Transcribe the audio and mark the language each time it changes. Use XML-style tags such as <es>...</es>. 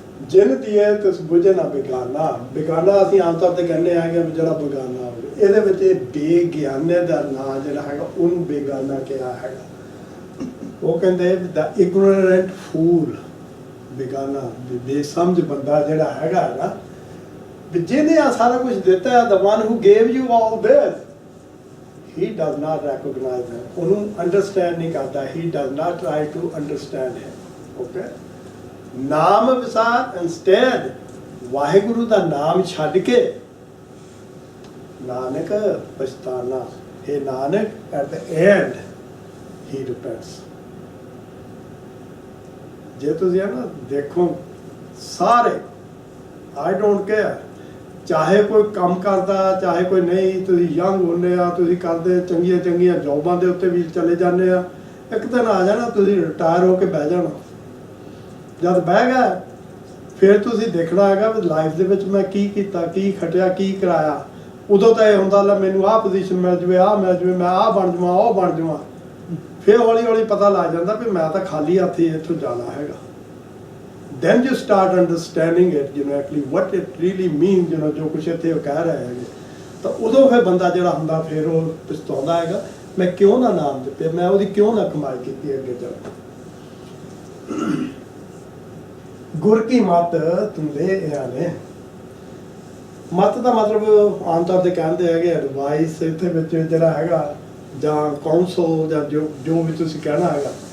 <pa>ਜਿਨ ਦੀਏ ਤਿਸ ਬੁਝੇ ਨਾ ਬੇਗਾਨਾ। ਬੇਗਾਨਾ ਅਸੀਂ ਆਮ ਤੌਰ ਤੇ ਕਹਿੰਦੇ ਹੈਗੇ ਵੀ ਜਿਹੜਾ ਬੇਗਾਨਾ ਹੋਵੇ, ਇਹਦੇ ਵਿੱਚ ਇਹ ਬੇਗਿਆਨੇ ਦਾ ਨਾਂ ਜਿਹੜਾ ਹੈਗਾ ਉਹਨੂੰ ਬੇਗਾਨਾ ਕਿਹਾ ਹੈਗਾ। ਉਹ ਕਹਿੰਦੇ ਦਾ</pa> <en>ignorant fool,</en> <pa>ਬੇਗਾਨਾ, ਬੇਸਮਝ ਬੰਦਾ ਜਿਹੜਾ ਹੈਗਾ ਨਾ, ਜਿਹਨੇ ਆ ਸਾਰਾ ਕੁਝ ਦਿੱਤਾ ਹੈ,</pa> <en>the one who gave you all this, he does not recognize him.</en> <pa>ਉਹਨੂੰ ਅੰਡਰਸਟੈਂਡ ਨਹੀਂ ਕਰਦਾ,</pa> <en>he does not try to understand him. Okay?</en> <pa>ਨਾਮ ਵਿਸਾਰ, instead ਵਾਹਿਗੁਰੂ ਦਾ ਨਾਮ ਛੱਡ ਕੇ Nanak ਪਛਤਾਨਾ।</pa> <en>Hey Nanak, at the end he repents.</en> <pa>ਜੇ ਤੁਸੀਂ ਨਾ ਦੇਖੋ ਸਾਰੇ,</pa> <en>I don't care,</en> <pa>ਚਾਹੇ ਕੋਈ ਕੰਮ ਕਰਦਾ ਚਾਹੇ ਕੋਈ ਨਹੀਂ, ਤੁਸੀਂ ਯੰਗ ਹੁੰਦੇ ਆ, ਤੁਸੀਂ ਕਰਦੇ ਚੰਗੀਆਂ ਚੰਗੀਆਂ ਜੌਬਾਂ ਦੇ ਉੱਤੇ ਵੀ ਚਲੇ ਜਾਂਦੇ ਆ, ਇੱਕ ਦਿਨ ਆ ਜਾਣਾ ਤੁਸੀਂ ਰਿਟਾਇਰ ਹੋ ਕੇ ਬਹਿ ਜਾਣਾ। ਜਦ ਬਹਿ ਗਏ ਫਿਰ ਤੁਸੀਂ ਦੇਖਣਾ ਹੈਗਾ ਵੀ ਲਾਈਫ ਦੇ ਵਿੱਚ ਮੈਂ ਕੀ ਕੀਤਾ, ਕੀ ਖਟਿਆ, ਕੀ ਕਰਾਇਆ। ਉਦੋਂ ਤਾਂ ਇਹ ਹੁੰਦਾ ਲੈ ਮੈਨੂੰ ਆਹ ਪੋਜੀਸ਼ਨ ਮਿਲ ਜਾਵੇ, ਆਹ ਮਿਲ ਜਾਵੇ, ਮੈਂ ਆਹ ਬਣ ਜਾਵਾਂ, ਉਹ ਬਣ ਜਾਵਾਂ। ਫਿਰ ਹੌਲੀ ਹੌਲੀ ਪਤਾ ਲੱਗ ਜਾਂਦਾ ਵੀ ਮੈਂ ਤਾਂ ਖਾਲੀ ਹੱਥ ਹੀ ਇੱਥੋਂ ਜਾਣਾ ਹੈਗਾ।</pa> <en>Then you start understanding it, actually what it really means,</en> <pa>ਜੋ ਕੁਛ ਇੱਥੇ ਉਹ ਕਹਿ ਰਹੇ ਹੈਗੇ। ਤਾਂ ਉਦੋਂ ਫਿਰ ਬੰਦਾ ਜਿਹੜਾ ਹੁੰਦਾ ਫਿਰ ਉਹ ਪਛਤਾਉਂਦਾ ਹੈਗਾ, ਮੈਂ ਕਿਉਂ ਨਾ ਨਾਮ ਦਿੱਤੇ, ਮੈਂ ਉਹਦੀ ਕਿਉਂ ਨਾ ਕਮਾਈ ਕੀਤੀ ਅੱਗੇ ਜਾ ਕੇ। ਗੁਰ ਕੀ ਮਤ ਤੁੰਦੇ ਆਨੇ। ਮਤ ਦਾ ਮਤਲਬ ਆਮ ਤੌਰ ਤੇ ਕਹਿੰਦੇ ਹੈਗੇ ਐਡਵਾਈਸ, ਇੱਥੇ ਵਿੱਚ ਜਿਹੜਾ ਹੈਗਾ ਜਾਂ ਕਾਉਂਸਲ ਜਾਂ ਜੋ ਵੀ ਤੁਸੀਂ ਕਹਿਣਾ ਹੈਗਾ।</pa>